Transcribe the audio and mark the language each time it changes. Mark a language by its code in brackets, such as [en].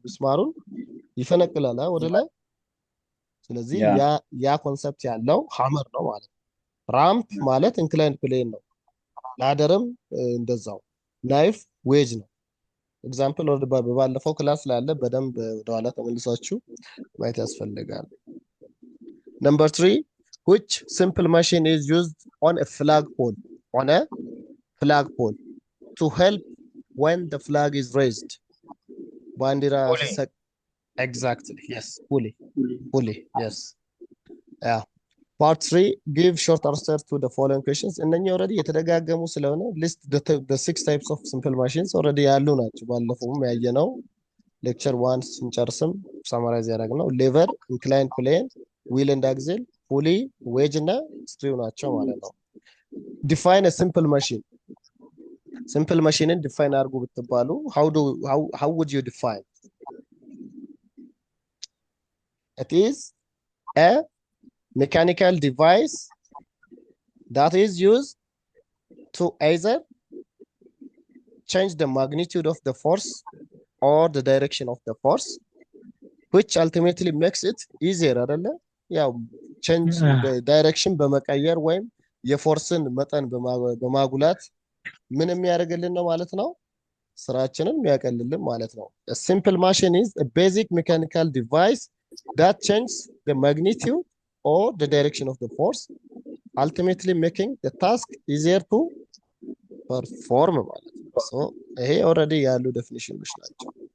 [am] ሚስማሩን ይፈነቅላል ወደ ላይ። ስለዚህ ያ ኮንሰፕት ያለው ሃመር ነው ማለት ነው። ራምፕ ማለት ኢንክላይንድ ፕሌን ነው። ላደርም እንደዛው። ናይፍ ዌጅ ነው። ኤግዛምፕል ወደ ባለፈው ክላስ ላይ አለ። በደንብ ወደኋላ ተመልሳችሁ ማየት ያስፈልጋል። ነምበር 3 [en] which simple machine is used on a flagpole to help when the flag is raised? ባንዲራ exactly, yes, pulley, yes. Yeah. Part 3 give short answers to the following questions. [am] እነኚህ ኦልሬዲ የተደጋገሙ ስለሆነ [en] list the 6 types of simple machines [am] ኦልሬዲ ያሉ ናቸው። ባለፈውም ያየነው ሌክቸር 1 ስንጨርስም ሳማራይዝ ያደረግነው ሌቨር፣ ኢንክላይንድ ፕሌን፣ ዊል ኤንድ አክሴል፣ ፑሊ፣ ዌጅ እና ስክሪው ናቸው ማለት ነው። ዲፋይን a simple machine. [en] simple machineን [am] ዲፋይን አድርጉ ብትባሉ [en] how would you define? It is a mechanical device that is used to either change the magnitude of the force or the direction of the force, which ultimately makes it easier [am] አይደለ? ያው [en] change the direction [am] በመቀየር ወይም የፎርስን መጠን በማጉላት ምን የሚያደርግልን ነው ማለት ነው? ስራችንን የሚያቀልልን ማለት ነው። [en] A simple machine is a basic mechanical device that changes the magnitude or the direction of the force, ultimately making the task easier to perform ማለት ነው። [am] so ይሄ ኦልሬዲ ያሉ ዴፊኒሽኖች ናቸው።